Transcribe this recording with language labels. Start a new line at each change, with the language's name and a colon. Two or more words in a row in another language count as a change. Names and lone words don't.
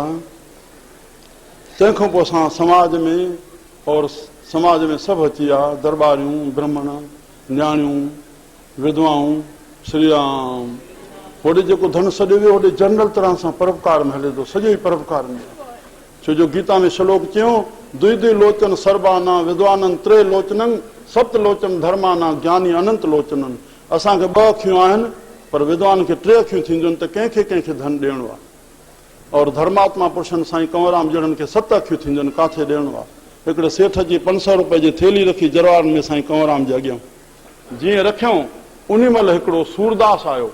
Sindhi: तंहिंखां पोइ असां समाज में, और समाज में सभु अची विया, दरबारियूं, ब्राह्मण, न्याणियूं, विधवाऊं। श्री राम होॾे जेको धन सॼो वियो, होॾे जनरल तरह सां परोपकार में हले थो, सॼो ई परोपकार में। छो जो गीता में श्लोक चयो,
Sanskrit: द्वि द्वि लोचन सर्वाना विद्वानन त्रे लोचनन सप्त लोचन धर्माना ज्ञानी अनंत लोचनन।
Sindhi: असांखे 2 अखियूं आहिनि, पर विद्वान खे 3 अखियूं थींदियूं आहिनि, त कंहिंखे कंहिंखे धन ॾियणो आहे। और धर्मात्मा पुरुषनि साईं कंवरराम जहिड़नि खे 7 अखियूं थींदियूं आहिनि, किथे ॾियणो आहे। हिकिड़े सेठ जी 500 रुपए जी थैली रखी जरवारनि में साईं कंवरराम जे अॻियां, जीअं रखियऊं उन महिल हिकिड़ो सूरदास आयो।